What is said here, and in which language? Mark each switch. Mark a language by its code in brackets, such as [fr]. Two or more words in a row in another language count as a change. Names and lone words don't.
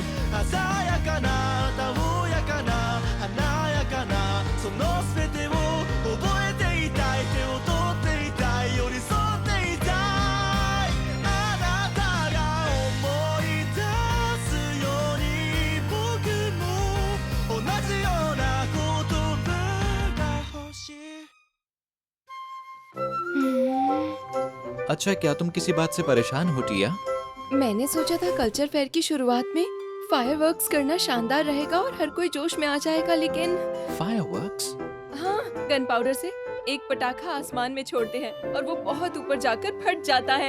[ja] 鮮やかなたおやかな華やかなその全てを覚えていたい。手を取っていたい。寄り添っていたい。あなたが思い出すように僕も同じような言葉が欲しい。 [hi] अच्छा, क्या तुम किसी बात से परेशान हो टिया? मैंने सोचा था [en] culture fair [hi] की शुरुआत में फायरवर्क्स करना शानदार रहेगा और हर कोई जोश में आ जाएगा, लेकिन फायरवर्क्स? हाँ, गन पाउडर से एक पटाखा आसमान में छोड़ते हैं और वो बहुत ऊपर जाकर फट जाता है।